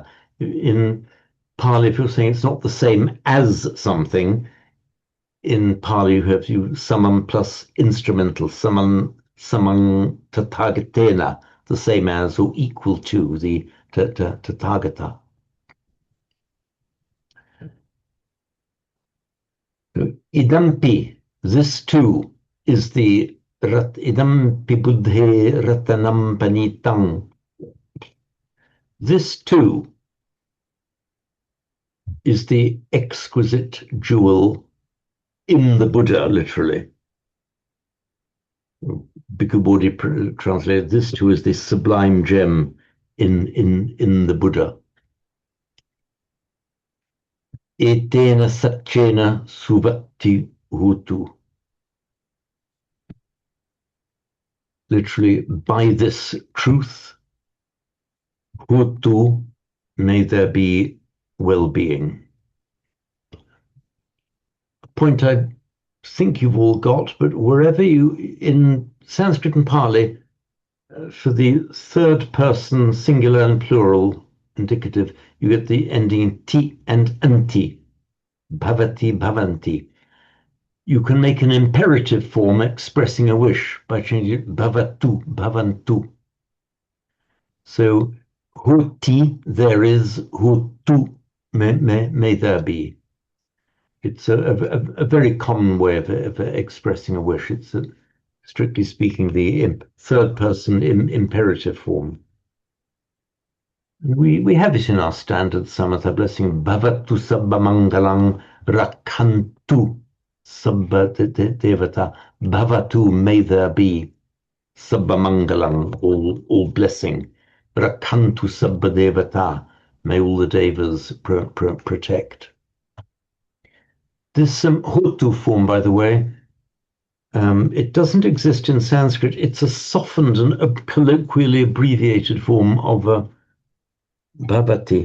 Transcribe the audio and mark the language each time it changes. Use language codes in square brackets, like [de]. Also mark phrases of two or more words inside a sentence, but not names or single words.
[en] In Pali, if you're saying it's not the same as something, in Pali you have summon plus instrumental, [pi] summon Tathagatena, [en] the same as or equal to the Tathagata. [pi] Idampi, [en] this too is the [pi] idampi buddhe ratanam panitang. [en] This too is the exquisite jewel in the Buddha, literally. Bhikkhu Bodhi translated, this too is the sublime gem in the Buddha. [pi] Etena satchena suvatti hutu. [en] Literally, by this truth, hutu, may there be well-being. A point I think you've all got, but wherever in Sanskrit and Pali, for the third person singular and plural indicative, you get the ending ti and anti, [pi] bhavati, bhavanti. [en] You can make an imperative form expressing a wish by changing it [pi] bhavatu, bhavantu. [en] So hoti, there is, hutu, may there be. It's a very common way of expressing a wish. It's strictly speaking the third person imperative form. We have it in our standard Samatha blessing, [pi] bhavatu sabba mangalang rakhantu sabba devata, bhavatu, [en] may there be, [pi] sabba mangalang, [en] all blessing, [pi] rakhantu sabba devata, [en] may all the devas protect. This hotu form, by the way, it doesn't exist in Sanskrit. It's a softened and a colloquially abbreviated form of bhavati.